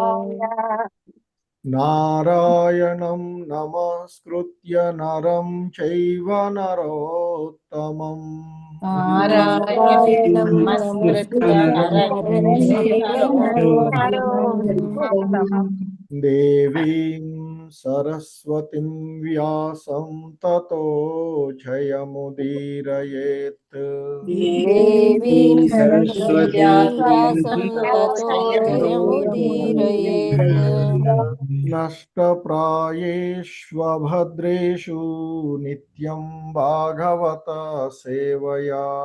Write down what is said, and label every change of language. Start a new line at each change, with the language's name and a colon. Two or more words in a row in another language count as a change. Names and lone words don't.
Sanskrit: నారాయణం నమస్కృత్య నరం చైవ నరోత్తమం. నారాయణం నమస్కృత్య నరం చైవ నరోత్తమం. దేవీం సరస్వతిం వ్యాసం తతో జయముదీరయేత్. దేవీం సరస్వతీం తతో జయముదీరయేత్. నష్టప్రాయేష్వభద్రేషు నిత్యం భాగవత సేవయా.